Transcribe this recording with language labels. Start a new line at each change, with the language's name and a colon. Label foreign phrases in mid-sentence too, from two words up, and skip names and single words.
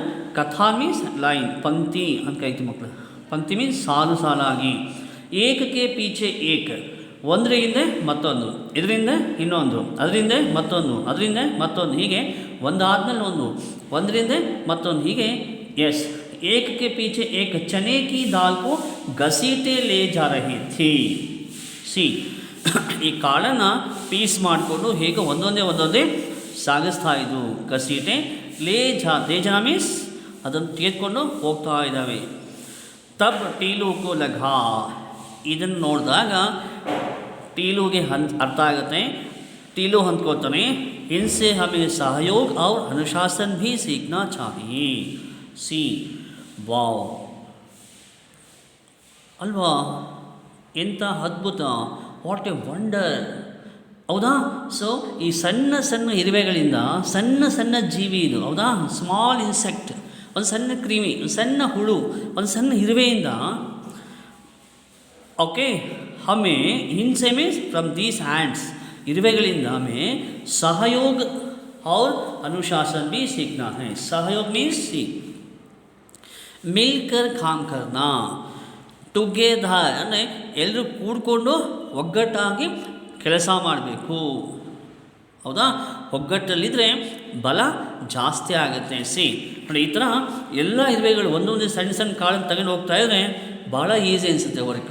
Kannada: ಕಥಾ ಮೀನ್ಸ್ ಲೈನ್, ಪಂಕ್ತಿ ಅಂತ ಕರಿತೀವಿ ಮಕ್ಕಳು. ಪಂಕ್ತಿ ಮೀನ್ಸ್ ಸಾಲು ಸಾಲಾಗಿ,
Hindi: एक के पीछे एक,
Kannada: ಒಂದರ ಹಿಂದೆ ಮತ್ತೊಂದು, ಇದರಿಂದ ಇನ್ನೊಂದು, ಅದರಿಂದ ಮತ್ತೊಂದು, ಅದರಿಂದ ಮತ್ತೊಂದು, ಹೀಗೆ ಒಂದಾದ್ಮೇಲೆ ಒಂದು, ಒಂದರಿಂದ ಮತ್ತೊಂದು, ಹೀಗೆ. ಎಸ್,
Hindi: एक के पीछे एक चने की दाल को घसीटे ले जा रही थी.
Kannada: ಸಿ ಈ ಕಾಳನ್ನು ಪೀಸ್ ಮಾಡಿಕೊಂಡು ಹೇಗೆ ಒಂದೊಂದೇ ಸಾಗಿಸ್ತಾ ಇದ್ದು.
Hindi: घसीटे ले जाना
Kannada: ಮೀನ್ಸ್ ಅದನ್ನು ತೆಗೆದುಕೊಂಡು ಹೋಗ್ತಾ ಇದ್ದಾವೆ.
Hindi: तब टीलू को लगा,
Kannada: ಇದನ್ನು ನೋಡಿದಾಗ ಟೀಲುಗೆ ಅರ್ಥ ಆಗುತ್ತೆ. ಟೀಲು ಅಂದ್ಕೊಳ್ತಾನೆ,
Hindi: इनसे हमें सहयोग और अनुशासन भी सीखना चाहिए.
Kannada: ಸಿ ವಾವ್ ಅಲ್ವಾ, ಎಂಥ ಅದ್ಭುತ,
English: what a wonder.
Kannada: ಹೌದಾ? ಸೊ ಈ ಸಣ್ಣ ಸಣ್ಣ ಇರುವೆಗಳಿಂದ, ಸಣ್ಣ ಸಣ್ಣ ಜೀವಿ ಇದು, ಹೌದಾ?
English: small insect,
Kannada: ಒಂದು ಸಣ್ಣ ಕ್ರಿಮಿ, ಒಂದು ಸಣ್ಣ ಹುಳು, ಒಂದು ಸಣ್ಣ ಇರುವೆಯಿಂದ, ಓಕೆ,
Hindi: हमें इनसे
Kannada: ಮೀನ್ಸ್
English: from these hands,
Kannada: ಇರುವೆಗಳಿಂದ
Hindi: हमें सहयोग और अनुशासन भी सीखना है.
Kannada: सहयोग मीन्स सी
Hindi: मिलकर काम करना,
Kannada: ಟುಗೆದರ್ ಅಂದರೆ ಎಲ್ಲರೂ ಕೂಡಿಕೊಂಡು ಒಗ್ಗಟ್ಟಾಗಿ ಕೆಲಸ ಮಾಡಬೇಕು. ಹೌದಾ? ಒಗ್ಗಟ್ಟಲ್ಲಿದ್ದರೆ ಬಲ ಜಾಸ್ತಿ ಆಗುತ್ತೆ. ಸಿ ನೋಡಿ, ಈ ಥರ ಎಲ್ಲ ಇರುವೆಗಳು ಒಂದೊಂದೇ ಸಣ್ಣ ಸಣ್ಣ ಕಾಳನ್ನು ತಗೊಂಡು ಹೋಗ್ತಾ ಇದ್ದರೆ ಭಾಳ ಈಸಿ ಅನಿಸುತ್ತೆ ವರ್ಕ್.